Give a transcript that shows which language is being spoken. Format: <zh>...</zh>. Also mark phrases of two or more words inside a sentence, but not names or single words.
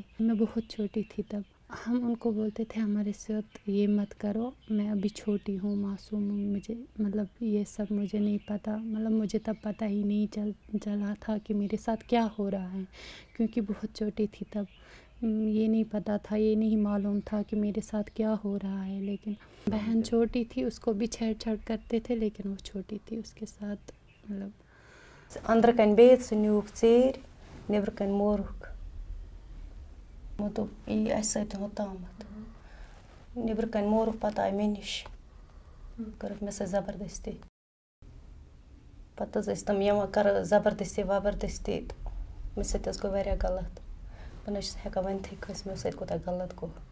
<ur>میں بہت چھوٹی تھی تب، ہم ان کو بولتے تھے ہمارے ساتھ یہ مت کرو، میں ابھی چھوٹی ہوں، معصوم ہوں، مجھے مطلب یہ سب مجھے نہیں پتہ، مطلب مجھے تب پتہ ہی نہیں چلا تھا کہ میرے ساتھ کیا ہو رہا ہے، کیونکہ بہت چھوٹی تھی تب، یہ نہیں پتہ تھا، یہ نہیں معلوم تھا کہ میرے ساتھ کیا ہو رہا ہے۔ لیکن بہن چھوٹی تھی، اس کو بھی چھیڑ کرتے تھے، لیکن وہ چھوٹی تھی، اس کے ساتھ مطلب</ur> <ks>اندر کن بہت سہ نیوک ژیٖرۍ نیبر کن مورُکھ، یِمو دوٚپ یی اَسہِ سۭتۍ ہوٚتامَتھ، نیبر کن مورُکھ، پتہٕ آے مےٚ نِش کٔرٕکھ مےٚ سۭتۍ زبردستی، پتہٕ حظ ٲسۍ تِم یِوان کران زبردستی تہٕ مےٚ سۭتۍ حظ گوٚو واریاہ غلط، بہٕ نہٕ حظ چھَس ہٮ۪کان ؤنتھٕے کٲنٛسہِ مےٚ سۭتۍ کوٗتاہ غلط گوٚو،</ks>